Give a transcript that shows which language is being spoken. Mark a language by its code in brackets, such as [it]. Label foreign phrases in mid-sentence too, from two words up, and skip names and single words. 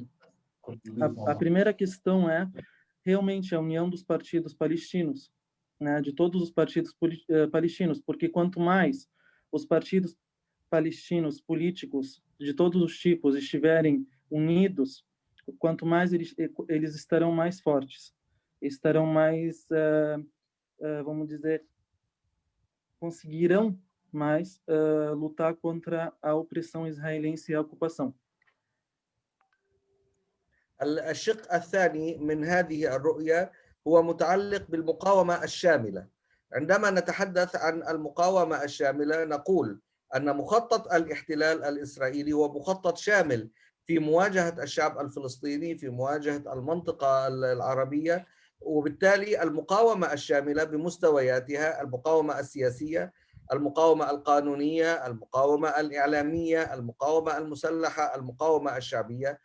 [pt] A primeira questão é realmente a união dos partidos palestinos, né, de todos os partidos palestinos, porque quanto mais os partidos palestinos políticos de todos os tipos estiverem unidos, quanto mais eles estarão mais fortes, estarão mais, vamos dizer, conseguirão mais lutar contra a opressão israelense e a ocupação. [ar] الشق الثاني من هذه الرؤية هو متعلق بالمقاومة الشاملة. عندما نتحدث عن المقاومة الشاملة نقول أن مخطط الاحتلال الإسرائيلي هو مخطط شامل في مواجهة الشعب الفلسطيني، في مواجهة المنطقة العربية، وبالتالي المقاومة الشاملة بمستوياتها: المقاومة السياسية، المقاومة القانونية، المقاومة الإعلامية، المقاومة المسلحة، المقاومة الشعبية.